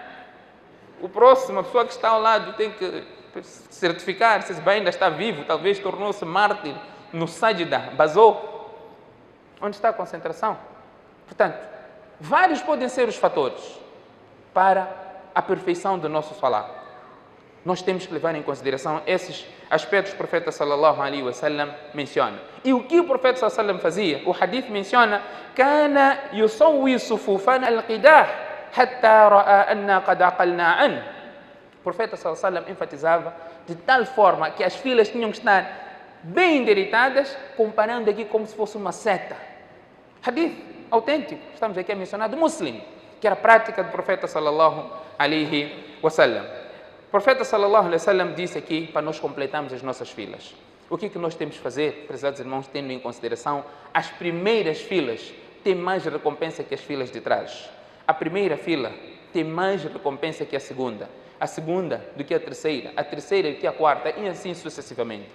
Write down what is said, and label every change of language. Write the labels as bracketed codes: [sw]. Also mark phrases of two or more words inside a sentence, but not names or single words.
[pt] O próximo, a pessoa que está ao lado, tem que certificar se ainda está vivo, talvez tornou-se mártir no sajda, basou. Onde está a concentração? Portanto, vários podem ser os fatores para a perfeição do nosso salat. Nós temos que levar em consideração esses aspectos que o profeta [ar] صلى الله عليه وسلم [pt] menciona. E o que o profeta [ar] صلى الله عليه وسلم [pt] fazia? O hadith menciona: [ar] "كان يسوي صفوفنا القداح حتى رأى أنا قد عقلنا عن." [pt] O profeta [ar] صلى الله عليه وسلم [pt] enfatizava de tal forma que as filas tinham que estar bem endireitadas, comparando aqui como se fosse uma seta. Hadith autêntico. Estamos aqui a mencionar do Muslim, que era a prática do profeta [ar] صلى الله عليه وسلم. [pt] O profeta [ar] صلى الله عليه وسلم [pt] disse aqui para nós completarmos as nossas filas. O que é que nós temos que fazer, prezados irmãos, tendo em consideração as primeiras filas têm mais recompensa que as filas de trás. A primeira fila tem mais recompensa que a segunda do que a terceira do que a quarta e assim sucessivamente.